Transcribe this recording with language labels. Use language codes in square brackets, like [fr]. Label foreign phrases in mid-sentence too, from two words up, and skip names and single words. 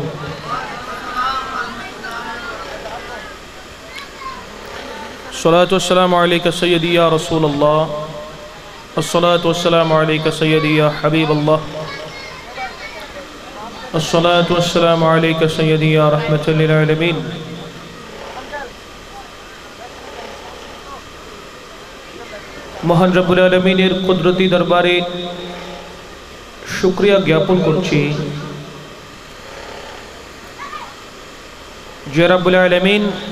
[ar] الصلاة والسلام علیکہ سیدی یا رسول اللہ، الصلاة والسلام علیکہ سیدی یا حبیب اللہ، الصلاة والسلام علیکہ سیدی یا رحمۃ للعالمین۔ [bn] মহান রব্বুল আলামিনের কুদরতি দরবারে শুকরিয়া জ্ঞাপন করছি যে রব্বুল আলামিন